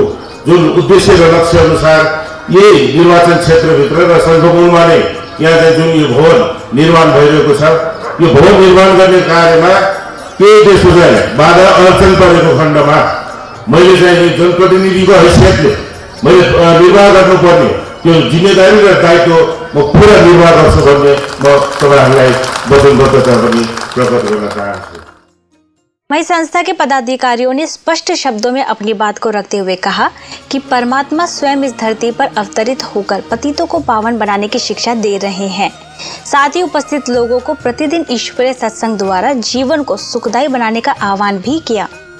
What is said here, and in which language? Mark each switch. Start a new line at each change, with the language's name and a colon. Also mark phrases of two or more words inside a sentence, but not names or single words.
Nepali: जुन उद्देश्य र लक्ष्य अनुसार यही निर्वाचन क्षेत्रभित्र र शङ्खमूलमा नै यहाँ चाहिँ जुन यो भवन निर्माण भइरहेको छ, यो भवन निर्माण गर्ने कार्यमा केही त्यसको चाहिँ बाधा अडचन परेको खण्डमा मैले चाहिँ जनप्रतिनिधिको हैसियतले मैले निर्वाह गर्नुपर्ने त्यो जिम्मेदारी र दायित्व म पुरा निर्वाह गर्छु भन्ने म तपाईँहरूलाई वचनबद्धता पनि प्रकट गर्न चाहन्छु।
Hindi: वहीं संस्था के पदाधिकारियों ने स्पष्ट शब्दों में अपनी बात को रखते हुए कहा कि परमात्मा स्वयं इस धरती पर अवतरित होकर पतितों को पावन बनाने की शिक्षा दे रहे हैं। साथ ही उपस्थित लोगों को प्रतिदिन ईश्वरीय सत्संग द्वारा जीवन को सुखदायी बनाने का आह्वान भी किया।